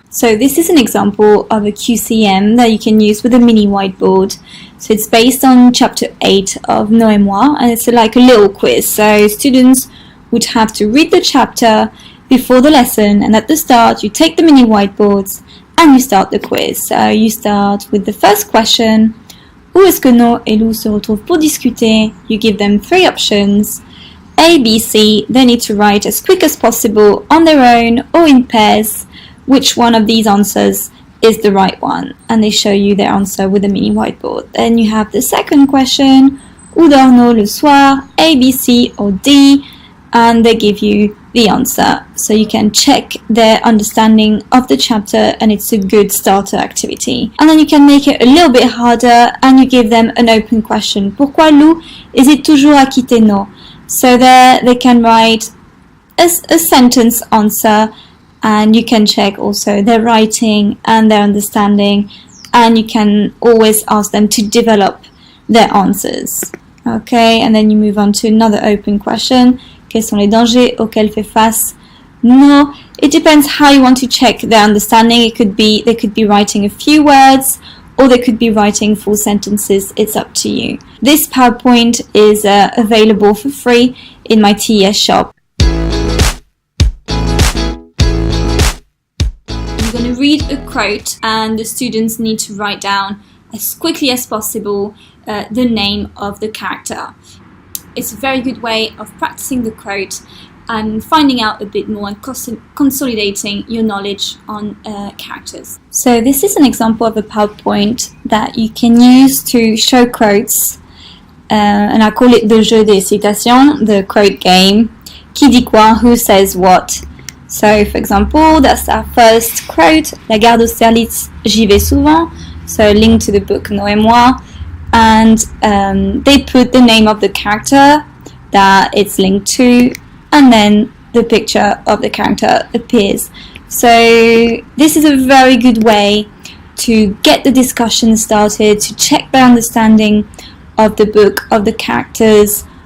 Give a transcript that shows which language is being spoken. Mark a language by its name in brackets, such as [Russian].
[English] So this is an example of a QCM that you can use with a mini whiteboard. So it's based on chapter 8 of Nos et Moi, and it's like a little quiz. So students would have to read the chapter before the lesson, and at the start you take the mini whiteboards and you start the quiz. So you start with the first question. [French] Où est-ce que Nos et Lou se retrouvent pour discuter? [English] You give them 3 options. A, B, C. They need to write as quick as possible on their own or in pairs which one of these answers is the right one, and they show you their answer with a mini whiteboard. Then you have the second question, [French] Où dort Nos le soir? [English] A, B, C or D, and they give you the answer. So you can check their understanding of the chapter, and it's a good starter activity. And then you can make it a little bit harder and you give them an open question. [French] Pourquoi Lou hésite toujours à quitter Nos? [English] So there they can write a sentence answer, and you can check also their writing and their understanding, and you can always ask them to develop their answers. Okay, and then you move on to another open question. [French] Quels sont les dangers auxquels fait face Nos? [English] It depends how you want to check their understanding. They could be writing a few words, or they could be writing full sentences. It's up to you. This PowerPoint is available for free in my TES shop. I'm going to read a quote, and the students need to write down as quickly as possible the name of the character. It's a very good way of practicing the quote and finding out a bit more and consolidating your knowledge on characters. So this is an example of a PowerPoint that you can use to show quotes, and I call it the [French] jeu des citations, [English] the quote game. [French] Qui dit quoi? [English] Who says what? So for example, that's our first quote. [French] La gare d'Austerlitz, j'y vais souvent. [English] So linked to the book Nos et Moi, and they put the name of the character that it's linked to, and then the picture of the character appears. So this is a very good way to get the discussion started, to check their understanding of the book, of the characters.